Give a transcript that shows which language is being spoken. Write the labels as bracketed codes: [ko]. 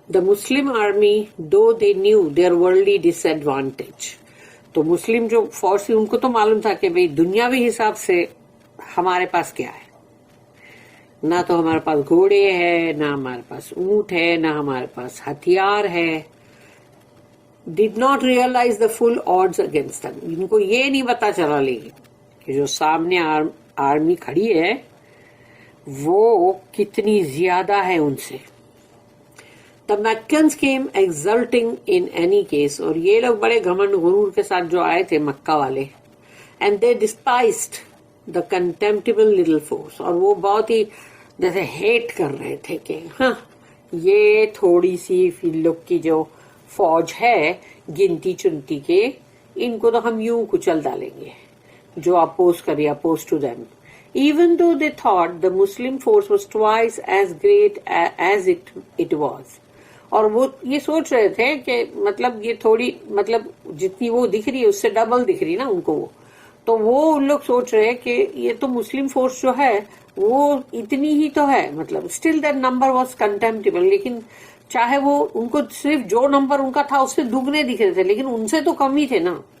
[en] The Muslim army, though they knew their worldly disadvantage. [ur] تو مسلم جو فوج تھی ان کو تو معلوم تھا کہ بھئی دنیاوی حساب سے ہمارے پاس کیا ہے. نہ تو ہمارے پاس گھوڑے ہے نہ ہمارے پاس اونٹ ہے نہ ہمارے پاس ہتھیار ہے. [en] Did not realize the full odds against them. [ur] ان کو یہ نہیں پتا چلا لیکن کہ جو سامنے آرمی کھڑی ہے وہ کتنی زیادہ ہے ان سے. [en] The Meccans came exulting in any case [ur] اور یہ لوگ بڑے گھمنڈ غرور کے ساتھ جو آئے تھے مکہ والے. [en] And they despised the contemptible little force [ur] اور وہ بہت ہی جیسے ہیٹ کر رہے تھے کہ ہاں یہ تھوڑی سی فی لوگ کی جو فوج ہے گنتی چنتی کے ان کو تو ہم یوں کچل ڈالیں گے جو اپوز کرے [en] Oppose to them. Even though they thought the Muslim force was twice as great as it was. [ur] اور وہ یہ سوچ رہے تھے کہ مطلب یہ تھوڑی مطلب جتنی وہ دکھ رہی ہے اس سے ڈبل دکھ رہی نا ان کو وہ. تو وہ ان لوگ سوچ رہے کہ یہ تو مسلم فورس جو ہے وہ اتنی ہی تو ہے مطلب [en] Still that number was contemptible. [ur] لیکن چاہے وہ ان کو صرف جو نمبر ان کا تھا اس سے دگنے دکھ رہے تھے لیکن ان سے تو کم ہی تھے نا.